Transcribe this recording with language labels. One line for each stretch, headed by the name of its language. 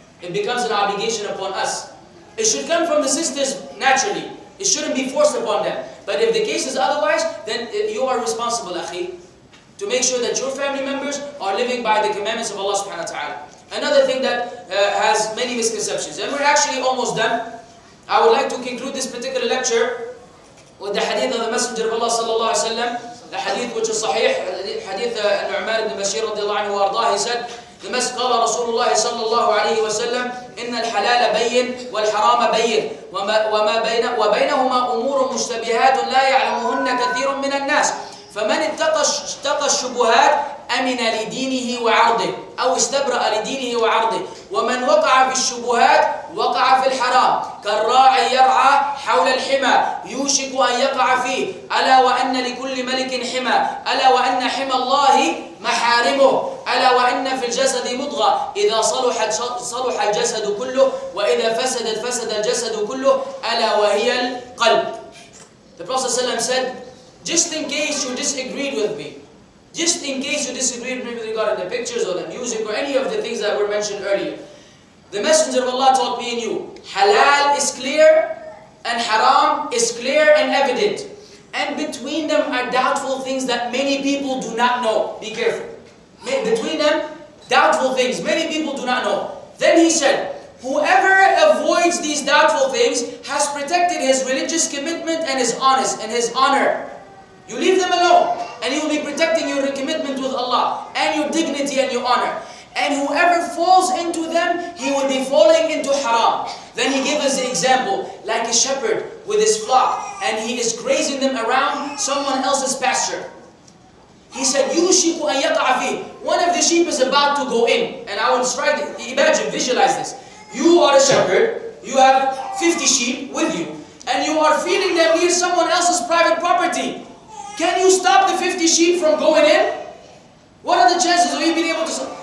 English: It becomes an obligation upon us. It should come from the sisters naturally. It shouldn't be forced upon them. But if the case is otherwise, then you are responsible, akhi, to make sure that your family members are living by the commandments of Allah subhanahu wa ta'ala. Another thing that has many misconceptions, and we're actually almost done. I would like to conclude this particular lecture with the hadith of the Messenger of Allah sallallahu alaihi wasallam, the hadith which is sahih, hadith Nu'man ibn Bashir radiallahu anhu wa ardah. He said, the Messenger
Arabic: قال رسول الله صلى الله عليه وسلم إن الحلال بين والحرام بين وبينهما أمور مشتبهات لا يعلمهن كثير من الناس فمن اتقى الشبهات أمن لدينه وعرضه أو استبرأ لدينه وعرضه ومن وقع في الشبهات وقع في الحرام كالراعي يرعى حول الحمى يوشك أن يقع فيه ألا وأن لكل ملك حمى ألا وأن حمى الله محارمه ألا وأن في الجسد مضغة إذا صلح الجسد كله وإذا فسد الجسد كله ألا وهي القلب.
English: The Prophet ﷺ said, just in case you disagreed with me, just in case you disagreed with me regarding the pictures or the music or any of the things that were mentioned earlier, the Messenger of Allah taught me and you, halal is clear and haram is clear and evident. And between them are doubtful things that many people do not know. Be careful. Between them, doubtful things many people do not know. Then he said, whoever avoids these doubtful things has protected his religious commitment and his honor. You leave them alone, and you will be protecting your commitment with Allah, and your dignity and your honor. And whoever falls into them, he will be falling into haram. Then he gave us the example, like a shepherd with his flock, and he is grazing them around someone else's pasture. He said,
Arabic: يُوشِكُ أَن يَقَعَ فِيهِ.
English: One of the sheep is about to go in, and I will strike it. Imagine, visualize this. You are a shepherd, you have 50 sheep with you, and you are feeding them near someone else's private property. Can you stop the 50 sheep from going in? What are the chances of you being able to stop?